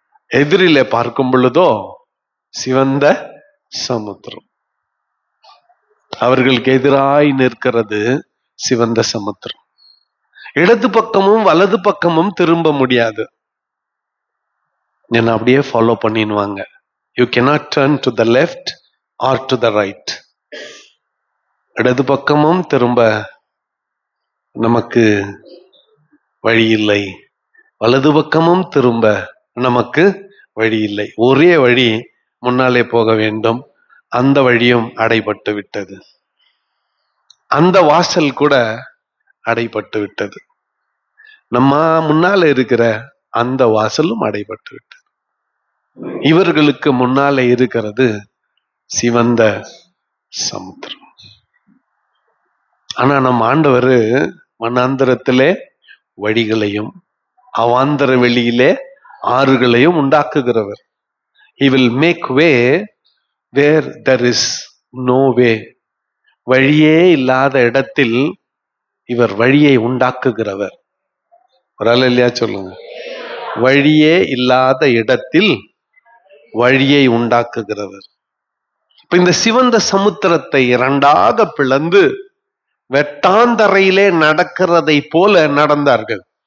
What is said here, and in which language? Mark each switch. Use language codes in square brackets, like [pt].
[ta] எதிரிலே பார்க்கும் பொழுதோ சிவந்த சமுத்திரம். அவர்களுக்கு எதிராய் நிற்கிறது சிவந்த சமுத்திரம். இடது பக்கமும் வலது பக்கமும் திரும்ப முடியாது. என்ன அப்படியே ஃபாலோ பண்ணிடுவாங்க. [en] You cannot turn to the left or to the right. [ta] இடது பக்கமும் திரும்ப நமக்கு வழி இல்லை, வலது பக்கமும் திரும்ப நமக்கு வழி இல்லை. ஒரே வழி முன்னாலே போக வேண்டும். அந்த வழியும் அடைபட்டு விட்டது. அந்த வாசல் கூட அடைபட்டு விட்டது. நம்ம முன்னால இருக்கிற அந்த வாசலும் அடைபட்டு விட்டது. இவர்களுக்கு முன்னாலே இருக்கிறது சிவந்த சமுத்திரம். ஆனா நம்ம ஆண்டவர் வனாந்தரத்திலே வழிகளையும் அவாந்தர வெளியிலே ஆறுகளையும் உண்டாக்குகிறவர். [en] He will make way where there is no way. [ta] வழியே இல்லாத இடத்தில் இவர் வழியை உண்டாக்குகிறவர். ஒரு ஆள் இல்லையா சொல்லுங்க. வழியே இல்லாத இடத்தில் வழியை உண்டாக்குகிறவர். இப்ப இந்த சிவந்த சமுத்திரத்தை இரண்டாக பிளந்து வெட்டாந்தரையிலே நடக்கிறதை போல நடந்தார்கள்.